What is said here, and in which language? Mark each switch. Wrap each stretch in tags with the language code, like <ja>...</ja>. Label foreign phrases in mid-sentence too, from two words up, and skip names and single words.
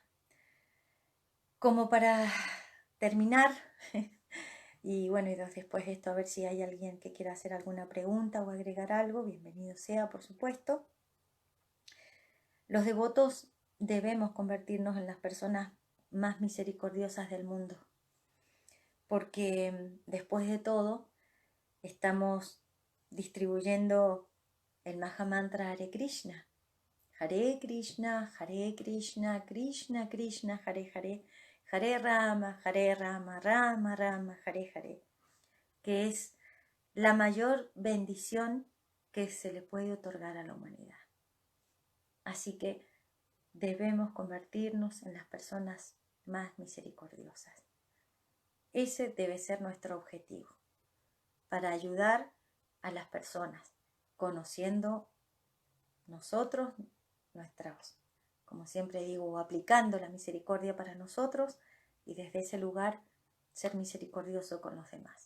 <es>Como para terminar, y bueno, y después de esto a ver si hay alguien que quiera hacer alguna pregunta o agregar algo, bienvenido sea, por supuesto. Los devotos debemos convertirnos en las personas más misericordiosas del mundo, porque después de todo estamos distribuyendo el Mahamantra Hare Krishna.</es> <sa>Hare Krishna, Krishna Krishna, Hare Hare, Hare Rama, Rama Rama, Hare Hare,</sa> <es>que es la mayor bendición que se le puede otorgar a la humanidad. Así que debemos convertirnos en las personas más misericordiosas. Ese debe ser nuestro objetivo, para ayudar a las personas, conociendo nosotros, como siempre digo, aplicando la misericordia para nosotros y desde ese lugar ser misericordioso con los demás.</es>